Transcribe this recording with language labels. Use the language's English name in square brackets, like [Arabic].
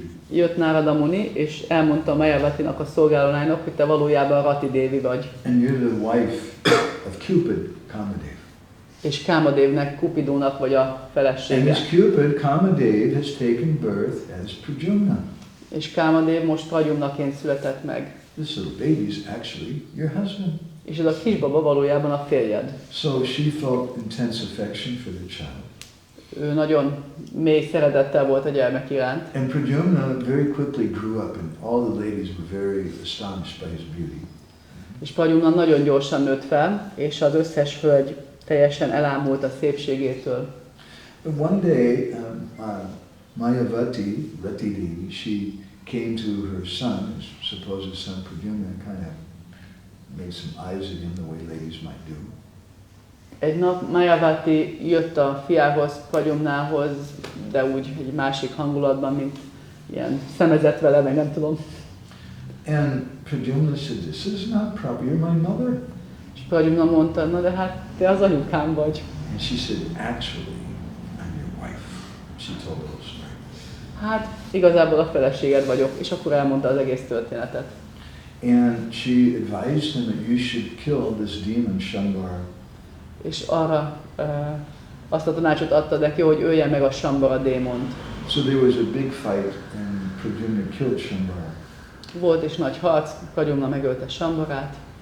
[Hungarian] Jött Narada Muni, és elmondta Mayavatinak, a szolgáló lánynak, hogy te valójában Rati Devi vagy. [English] And you're the wife of Cupid, Kamadev. [Hungarian] És Kámadévnek, Kupidónak vagy a [English] And [Hungarian] felesége. [English] this Cupid, Kamadev, has taken birth as Pradyumna. [Hungarian] És Kámadév most Pradyumnaként született meg. [English] This little baby is actually your husband. [Hungarian] És ez a kisbaba valójában a férjed. [English] So she felt intense affection for the child. [Hungarian] Ő nagyon mély szeretettel volt a gyermek iránt. [English] And Pradyumna very quickly grew up and all the ladies were very astonished by his beauty. [Hungarian] És Pradyumna nagyon gyorsan nőtt fel, és az összes hölgy teljesen elámult a szépségétől. [English] But one day, Mayavati, Rati Devi, she came to her son, supposed son Pradyumna, and kind of made some eyes at him the way ladies might do. [Hungarian] Egy nap Mayavati jött a fiához, Pradyumnához, de úgy egy másik hangulatban, mint ilyen szemezett vele, meg nem tudom. [English] And Pradyumna said, "This is not proper, you're my mother." [Hungarian] És Pradyumna mondta, na de hát te az anyukám vagy. [English] And she said, "Actually, I'm your wife." She told the whole story. [Hungarian] Hát igazából a feleséged vagyok, és akkor elmondta az egész történetet. [English] And she advised him that you should kill this demon Shambhara. [Hungarian] És arra azt a tanácsot adta neki, hogy ölje meg a Shambhara démont. [English] So there was a big fight and Pradyumna killed Shambhara. [Hungarian] Volt és nagy harc, Pradyumna megölte Shambharát.